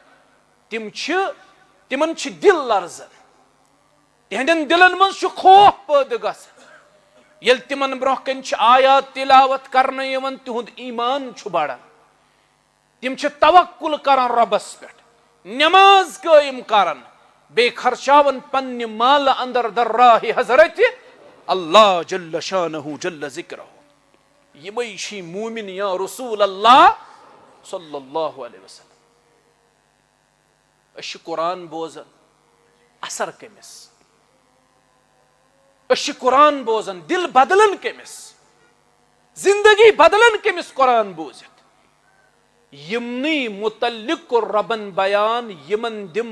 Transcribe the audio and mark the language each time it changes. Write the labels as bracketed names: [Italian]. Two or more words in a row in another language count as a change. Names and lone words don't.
[Kashmiri] تِمن چھِ دِل لرزان تِہنٛدٮ۪ن دِلن منٛز چھُ خوف پٲدٕ گژھان ییٚلہِ تِمن برونٛہہ کَنہِ چھِ آیات تِلاوت کرنہٕ یِوان تِہُنٛد ایٖمان چھُ بڑان تِم چھِ توکُل کران رۄبس پٮ۪ٹھ نٮ۪ماز قٲیِم کران بیٚیہِ خرچاوان پننہِ مالہٕ اندر دَرراہِ حضرتِ اللہ [Arabic] جل شانہ جل ذکرہ [Kashmiri] یِمے چھِ موٗمِن [Arabic] یا رسول اللہ صلی اللہ علیہ وسلم [Kashmiri] أسۍ چھِ قرآن بوزان اثر کٔمِس أسۍ چھِ قرآن بوزان دِل بدلان کٔمِس زندگی بدلان کٔمِس قرآن بوٗزِتھ یِمنٕے مُتعلق کوٚر رۄبن بیان یِمن دِمہٕ